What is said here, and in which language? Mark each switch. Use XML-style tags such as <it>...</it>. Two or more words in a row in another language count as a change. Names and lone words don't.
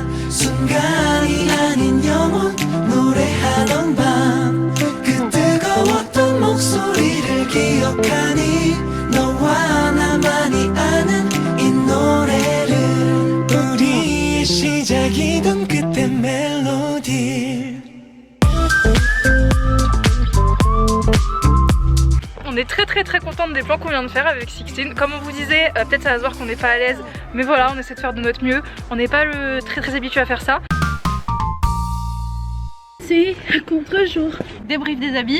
<ko>순간이 아닌 영원 노래하던 밤 그 뜨거웠던 목소리를 기억하니 너와 나만이 아는 이 노래를 우리의 시작이던 그때 멜로디</ko> <fr>On est très contente des plans qu'on vient de faire avec Sixtine. Comme on vous disait, peut-être ça va se voir qu'on n'est pas à l'aise, mais voilà, on essaie de faire de notre mieux. On n'est pas très habitué à faire ça. C'est contre-jour. Débrief des habits.</fr>